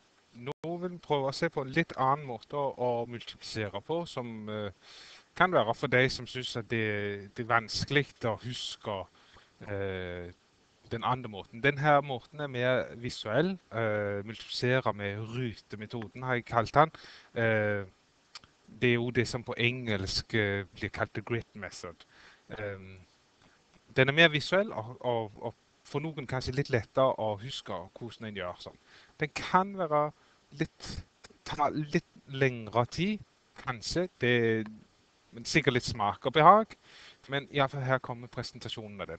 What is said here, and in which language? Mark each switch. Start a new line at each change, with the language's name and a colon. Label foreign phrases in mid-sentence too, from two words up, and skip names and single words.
Norwegian: nå vil vi prøve å se på en litt annen måte å multiplisere på, som kan være for deg som synes at det er vanskelig å huske den andre måten. Denne måten er mer visuell. Multiplisere med rutemetoden har jeg kalt den. Det er jo det som på engelsk blir kalt
English: the grit method.
Norwegian: Den er mer visuell og for noen kanskje litt lettere å huske hvordan den gjør sånn. Den kan være ta litt lengre tid, kanskje. Men sikkert litt smak og behag. Men i alle fall her kommer presentasjonen av den.